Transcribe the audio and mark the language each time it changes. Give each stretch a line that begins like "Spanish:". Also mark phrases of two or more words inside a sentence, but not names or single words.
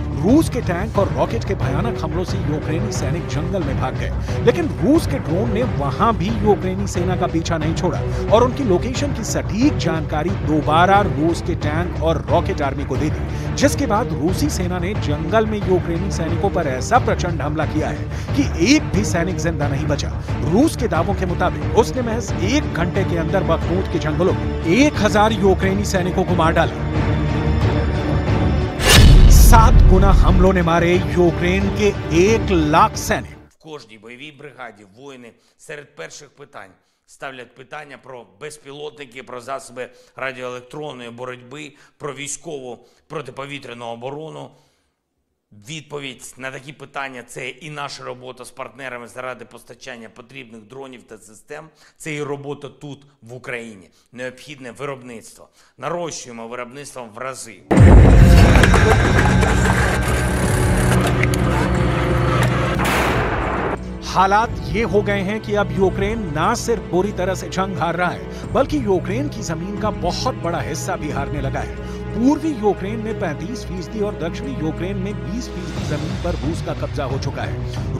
Hindi: रूस के टैंक और रॉकेट के भयानक हमलों से यूक्रेनी सैनिक जंगल में भाग गए, लेकिन रूस के ड्रोन ने वहां भी यूक्रेनी सेना का पीछा नहीं छोड़ा और उनकी लोकेशन की सटीक जानकारी दोबारा रूस के टैंक और
English: rocket army
Hindi: को दे दी, जिसके बाद रूसी सेना ने जंगल में यूक्रेनी सैनिकों पर ऐसा प्रचंड हमला किया है कि एक भी सैनिक जिंदा नहीं बचा। रूस के दावों के मुताबिक उसने महज 1 घंटे के अंदर बखमूत के जंगलों में 1000 यूक्रेनी सैनिकों को मार डाला। 7 गुना हमलों ने मारे यूक्रेन के 1 लाख सैनिक।
Ukrainian: В кожній бойовій бригаді воїни серед перших питань ставлять питання про безпілотники, про засоби радіоелектронної боротьби, про військову протиповітряну оборону. Відповідь на такі питання – це і наша робота з партнерами заради постачання потрібних дронів та систем, це і робота тут, в Україні. Необхідне виробництво. Нарощуємо виробництво в рази.
Hindi: हालात ये हो गए हैं कि अब यूक्रेन ना सिर्फ बुरी तरह से जंग हार रहा है, बल्कि यूक्रेन की जमीन का बहुत बड़ा हिस्सा भी हारने लगा है। पूर्वी यूक्रेन में 35% और दक्षिणी यूक्रेन में 20% जमीन पर रूस का कब्जा हो चुका है।